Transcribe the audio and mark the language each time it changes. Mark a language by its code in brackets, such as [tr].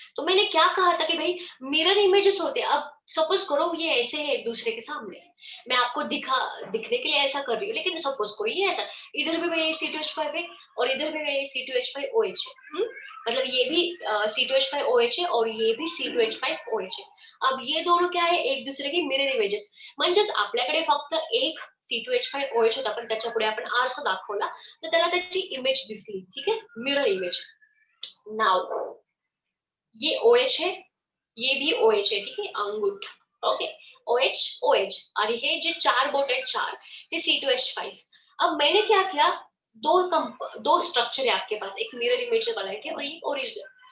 [hi] तो मैंने क्या कहा था कि भाई मिरर इमेजेस होते हैं. अब सपोज करो ये ऐसे है एक दूसरे के सामने, मैं आपको दिखने के लिए ऐसा कर रही हूँ, लेकिन सपोज करो ये ऐसा, इधर भी मेरे C2H5 है और इधर भी मेरे C2H5OH है. मतलब ये भी C2H5OH है और ये भी C2H5OH है. अब ये दोनों क्या है, एक दूसरे के मिरर इमेजेस. [mr] म्हणजेच आपल्याकडे फक्त एक C2H5OH होता, पण त्याच्या पुढे आपण आरसा दाखवला तर त्याला त्याची इमेज दिसली. [hi] ठीक है, मिरर इमेज. नाउ ये OH है, ये भी OH है. ठीक है, अंगूठा. ओके. [mr] OH OH [hi] और [mr] हे जे चार बोट है, चार, ते C2H5. [hi] अब मैंने क्या किया, दो स्ट्रक्चर है आपके पास, एक मिरर इमेज वाला है और एक ओरिजिनल.